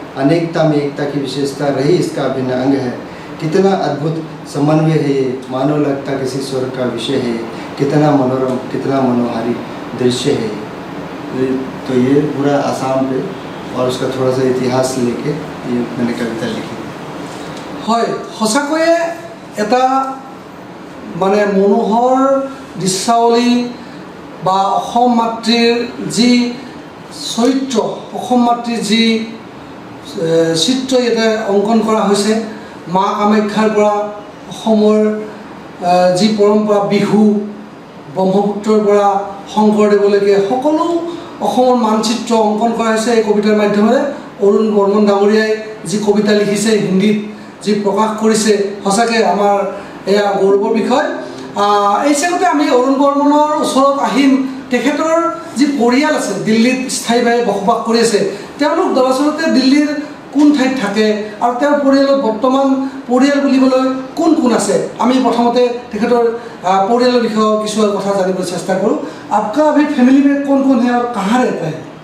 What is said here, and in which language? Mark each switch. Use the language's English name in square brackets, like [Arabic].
[Hindi] अनेकता में एकता की विशेषता रही इसका अभिन्न अंग है। कितना अद्भुत समन्वय है ये, मानो लगता किसी स्वर्ग का विषय है। कितना मनोरम, कितना मनोहारी दृश्य है ये। तो ये पूरा आसाम पे और उसका थोड़ा सा इतिहास लेके ये मैंने कविता लिखी। [Assamese] হয় সঁচাকৈয়ে এটা মানে মনোহৰ দৃশ্যাৱলী বা অসম মাতৃৰ যি চৰিত্ৰ, অসম মাতৃৰ যি চিত্ৰ ইয়াতে অংকন কৰা হৈছে। মা কামাখ্যাৰ পৰা অসমৰ যি পৰম্পৰা, বিহু, ব্ৰহ্মপুত্ৰৰ পৰা শংকৰদেৱলৈকে সকলো অসমৰ মানচিত্ৰ অংকন কৰা হৈছে এই কবিতাৰ মাধ্যমেৰে। অৰুণ বৰ্মন ডাঙৰীয়াই যি কবিতা লিখিছে, হিন্দীত যি প্ৰকাশ কৰিছে, সঁচাকৈ আমাৰ এয়া গৌৰৱৰ বিষয়। এই চেগতে আমি অৰুণ বৰ্মনৰ ওচৰত আহিম। তেখেতৰ যি পৰিয়াল আছে, দিল্লীত স্থায়ীভাৱে বসবাস কৰি আছে, তেওঁলোক দৰাচলতে দিল্লীৰ কোন ঠাইত থাকে আৰু তেওঁৰ পৰিয়ালত বৰ্তমান পৰিয়াল বুলিবলৈ কোন কোন আছে, আমি প্ৰথমতে তেখেতৰ পৰিয়ালৰ বিষয়ে কিছুমান কথা জানিবলৈ চেষ্টা কৰোঁ। [Hindi] आपका अभी फैमिली में कौन कौन है और कहाँ रहता है?